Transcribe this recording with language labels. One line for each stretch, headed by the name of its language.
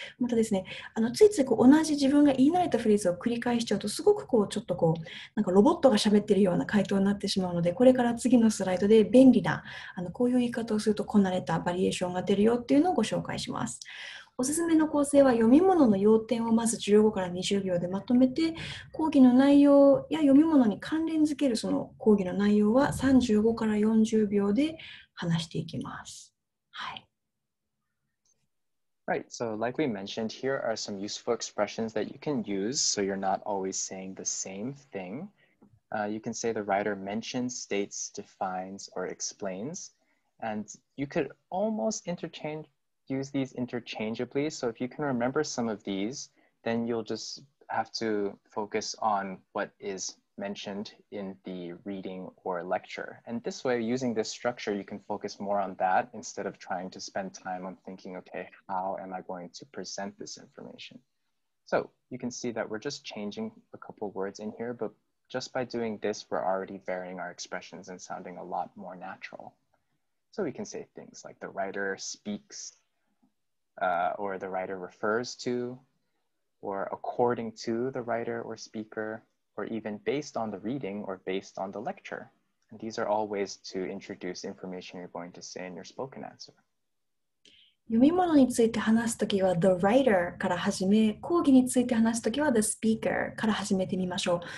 Japanese: またですね、ついつい同じ自分が言い慣れたフレーズを繰り返しちゃうと、すごくなんかロボットが喋ってるような回答になってしまうので、これから次のスライドで便利な、こういう言い方をするとこなれたバリエーションが出るよっていうのをご紹介します。おすすめの構成は読み物の要点をまず15から20秒でまとめて、講義の内容や読み物に関連づけるその講義の内容は35から40秒で話していきます。はい。
English: Right, so like we mentioned, here are some useful expressions that you can use so you're not always saying the same thing. You can say the writer mentions, states, defines, or explains. And you could almost use these interchangeably. So if you can remember some of these, then you'll just have to focus on what is mentioned in the reading or lecture. And this way, using this structure, you can focus more on that instead of trying to spend time on thinking, okay, how am I going to present this information? So you can see that we're just changing a couple words in here, but just by doing this, we're already varying our expressions and sounding a lot more natural. So we can say things like the writer speaks, or the writer refers to, or according to the writer or speaker, or even based on the reading or based on the lecture. And these are all ways to introduce information you're going to say in your spoken answer.
Japanese: 読み物について話すときは
English: the writer
Japanese: から始め、講義について話すときは
English: the speaker
Japanese: から始めてみましょう。